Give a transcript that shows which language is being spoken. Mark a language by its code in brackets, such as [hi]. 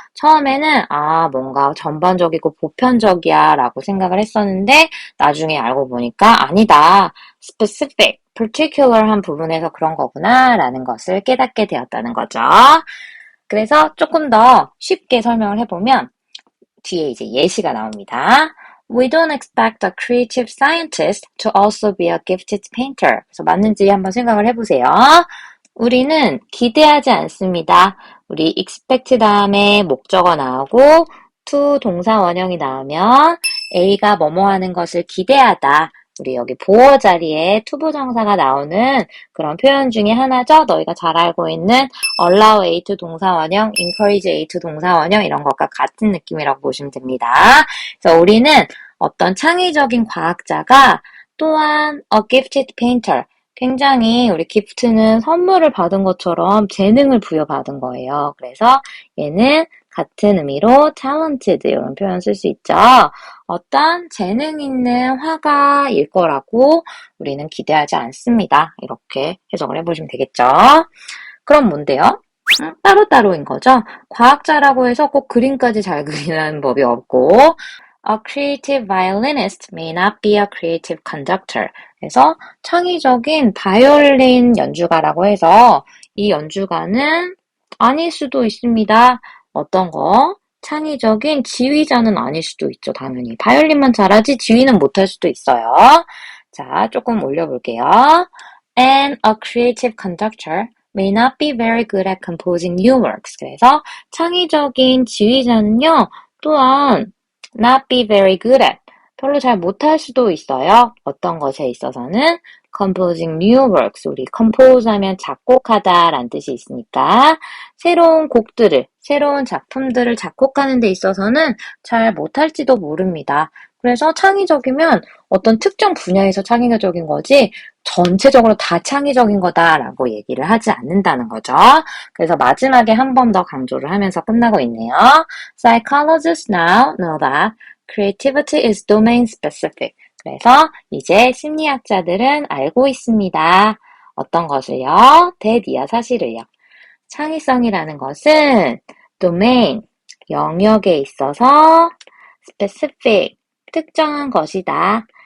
[ko] 처음에는 뭔가 전반적이고 보편적이야 라고 생각을 했었는데 나중에 알고 보니까 아니다. specific, particular한 부분에서 그런 거구나 라는 것을 깨닫게 되었다는 거죠. 그래서 조금 더 쉽게 설명을 해보면 뒤에 이제 예시가 나옵니다. [en] We don't expect a creative scientist to also be a gifted painter. [ko] 그래서 맞는지 한번 생각을 해보세요. 우리는 기대하지 않습니다. 우리 expect 다음에 목적어 나오고 to 동사 원형이 나오면 A가 뭐뭐 하는 것을 기대하다. 우리 여기 보어 자리에 투부정사가 나오는 그런 표현 중에 하나죠. 너희가 잘 알고 있는 allow A to 동사 원형, encourage A to 동사 원형 이런 것과 같은 느낌이라고 보시면 됩니다. 그래서 우리는 어떤 창의적인 과학자가 또한 [en] a gifted painter, [ko] 굉장히 우리 기프트는 선물을 받은 것처럼 재능을 부여받은 거예요. 그래서 얘는 같은 의미로 talented 이런 표현 쓸 수 있죠. 어떤 재능 있는 화가일 거라고 우리는 기대하지 않습니다. 이렇게 해석을 해보시면 되겠죠. 그럼 뭔데요? 따로따로인 거죠. 과학자라고 해서 꼭 그림까지 잘 그리는 법이 없고 [en] A creative violinist may not be a creative conductor. [ko] 그래서 창의적인 바이올린 연주가라고 해서 이 연주가는 아닐 수도 있습니다. 어떤 거? 창의적인 지휘자는 아닐 수도 있죠, 당연히. 바이올린만 잘하지 지휘는 못할 수도 있어요. 자, 조금 올려볼게요. [en] And a creative conductor may not be very good at composing new works. [ko] 그래서 창의적인 지휘자는요, 또한 [en] not be very good at, [ko] 별로 잘 못할 수도 있어요. 어떤 것에 있어서는 [en] composing new works, [ko] 우리 compose 하면 작곡하다 라는 뜻이 있으니까 새로운 곡들을, 새로운 작품들을 작곡하는 데 있어서는 잘 못할지도 모릅니다. 그래서 창의적이면 어떤 특정 분야에서 창의적인 거지 전체적으로 다 창의적인 거다라고 얘기를 하지 않는다는 거죠. 그래서 마지막에 한 번 더 강조를 하면서 끝나고 있네요. [en] Psychologists now know that creativity is domain specific. [ko] 그래서 이제 심리학자들은 알고 있습니다. 어떤 것을요? 대디아 사실을요. 창의성이라는 것은 domain, 영역에 있어서 specific, 특정한 것이다.